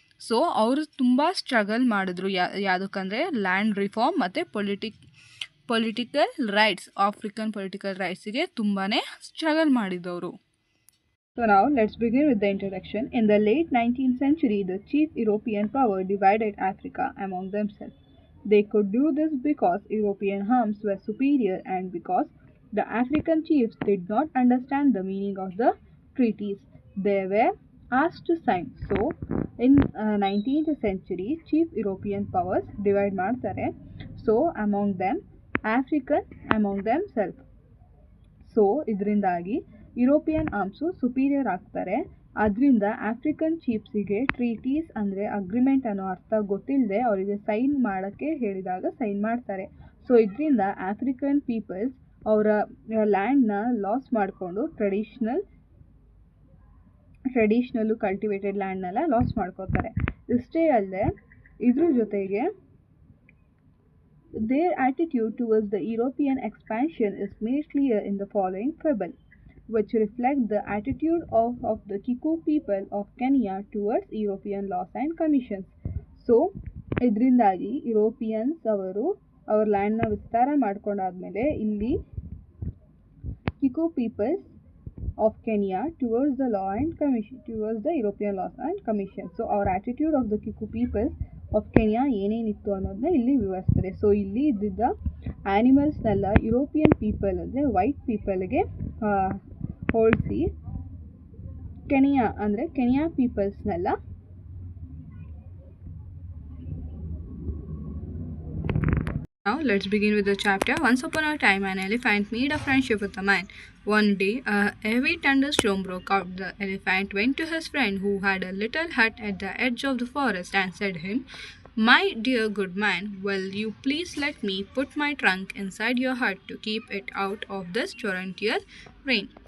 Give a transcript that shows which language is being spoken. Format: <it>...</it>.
<kn>So ಅವರು ತುಂಬ struggle ಮಾಡಿದ್ರು ಯಾವುದಕ್ಕಂದರೆ ಲ್ಯಾಂಡ್ ರಿಫಾರ್ಮ್ ಮತ್ತು ಪೊಲಿಟಿಕಲ್ ರೈಟ್ಸ್, ಆಫ್ರಿಕನ್ ಪೊಲಿಟಿಕಲ್ ರೈಟ್ಸಿಗೆ ತುಂಬಾ ಸ್ಟ್ರಗಲ್ ಮಾಡಿದವರು.</kn> <en>So now let's begin with the introduction. In the late 19th century, the chief European power divided Africa among themselves. They could do this because European arms were superior and because the African chiefs did not understand the meaning of the treaties they were asked to sign. So in 19th century, chief European powers divide ಮಾಡ್ತಾರೆ. So among them African among them self.</en> <kn>So ಇದರಿಂದಾಗಿ European arms superior ಆಗ್ತಾರೆ. ಅದರಿಂದ African ಚೀಫ್ಸಿಗೆ treaties ಅಂದರೆ agreement ಅನ್ನೋ ಅರ್ಥ ಗೊತ್ತಿಲ್ಲದೆ ಅವರಿಗೆ sign ಮಾಡೋಕ್ಕೆ ಹೇಳಿದಾಗ ಸೈನ್ ಮಾಡ್ತಾರೆ. ಸೊ ಇದರಿಂದ ಆಫ್ರಿಕನ್ ಪೀಪಲ್ಸ್ ಅವರ ಲ್ಯಾಂಡ್ನ ಲಾಸ್ ಮಾಡಿಕೊಂಡು ಟ್ರೆಡಿಷ್ನಲ್ಲು ಕಲ್ಟಿವೇಟೆಡ್ ಲ್ಯಾಂಡ್ನೆಲ್ಲ ಲಾಸ್ ಮಾಡ್ಕೋತಾರೆ. ಇಷ್ಟೇ ಅಲ್ಲದೆ ಇದ್ರ ಜೊತೆಗೆ</kn> <en>their attitude towards the European expansion is made clear in the following fable, which reflect the attitude of the Kikuyu people of Kenya towards European laws and commissions. So,</en> <kn>ಇದರಿಂದಾಗಿ Europeans ಅವ್ರ ಲ್ಯಾಂಡ್ನ ವಿಸ್ತಾರ ಮಾಡ್ಕೊಂಡಾದ್ಮೇಲೆ ಇಲ್ಲಿ Kiku people's</kn> <en>of Kenya towards the law and commission, towards the European laws and commission. So our attitude of the Kiku people of Kenya</en> <kn>ಏನೇನಿತ್ತು ಅನ್ನೋದನ್ನ ಇಲ್ಲಿ ವಿವರಿಸ್ತಾರೆ. So ಇಲ್ಲಿ ಇದ್ದಿದ್ದ ಆ್ಯನಿಮಲ್ಸ್ನೆಲ್ಲ European people ಅಂದರೆ white ಪೀಪಲ್ಗೆ ಹೋಲಿಸಿ ಕೆನಿಯಾ ಪೀಪಲ್ಸ್ನೆಲ್ಲ</kn> <en>Now let's begin with the chapter. Once upon a time, an elephant made a friendship with a man. One day, a heavy thunderstorm broke out. The elephant went to his friend who had a little hut at the edge of the forest and said to him, "My dear good man, will you please let me put my trunk inside your hut to keep it out of this torrential rain?"</en>